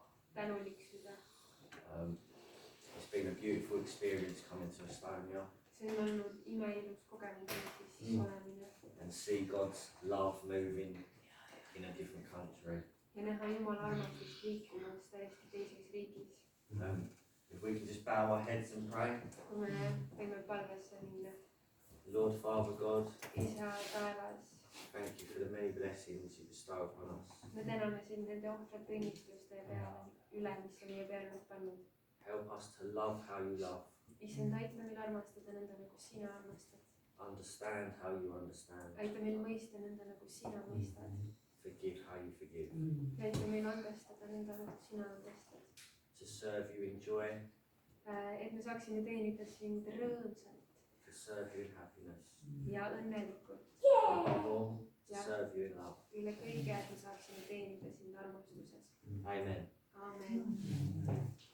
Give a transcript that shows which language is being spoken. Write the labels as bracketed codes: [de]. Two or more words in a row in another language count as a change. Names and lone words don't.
[et] tänulik süda. [en] It's been a beautiful experience coming to Estonia [et] See on olnud imeilus kogemus Eestis olemine [en] and see God's love moving in a different country. [et] ja näha Jumala armastust liikumas täiesti teises riigis. [en] If we can just bow our heads and pray. [et] Kui me võime palvesse minna. [en] Lord, Father God, [et] Isa taevas, [en] thank you for the many blessings you bestow upon us. [et] me täname sind nende ohtrate õnnistuste peale üle, mis sa meie peale oled pannud. [en] Help us to love how you love, [et] Issand, aita meil armastada nõnda, nagu sina armastad. [en] understand how you understand, [et] Aita meil mõista nõnda, nagu sina mõistad. [en] forgive how you forgive, [et] Ja aita meil andestada nõnda, nagu sina andestad. [en] to serve you in joy, [et] Et me saaksime teenida sind rõõmsalt [en] to serve you in happiness, [et] ja õnnelikult. [en] above all, to Yeah. serve you in love. [et] Üle kõige, et me saaksime teenida sind armastuses. [en] Amen. [et] Aamen.